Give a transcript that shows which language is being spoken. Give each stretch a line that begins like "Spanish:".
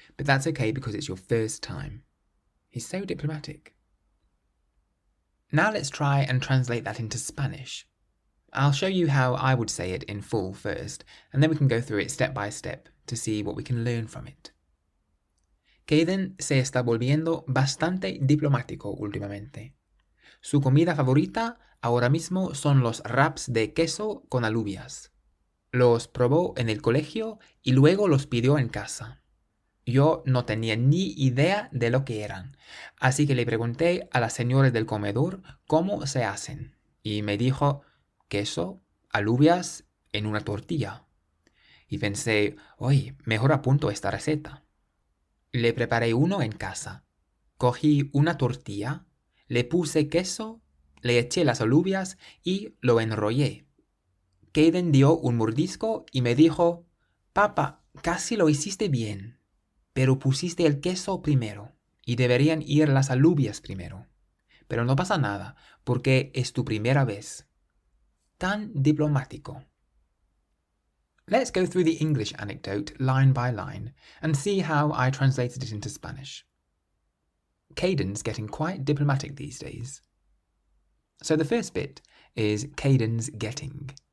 English: But that's okay because it's your first time." He's so diplomatic. Now let's try and translate that into Spanish. I'll show you how I would say it in full first, and then we can go through it step by step to see what we can learn from it.
Spanish: Kayden se está volviendo bastante diplomático últimamente. Su comida favorita ahora mismo son los wraps de queso con alubias. Los probó en el colegio y luego los pidió en casa. Yo no tenía ni idea de lo que eran, así que le pregunté a las señoras del comedor cómo se hacen. Y me dijo, queso, alubias en una tortilla. Y pensé, oye, mejor apunto esta receta. Le preparé uno en casa. Cogí una tortilla, le puse queso, le eché las alubias y lo enrollé. Kayden dio un mordisco y me dijo, papá, casi lo hiciste bien, pero pusiste el queso primero y deberían ir las alubias primero. Pero no pasa nada, porque es tu primera vez. Tan diplomático.
English: Let's go through the English anecdote line by line and see how I translated it into Spanish. Kayden's getting quite diplomatic these days. So the first bit is Kayden's getting.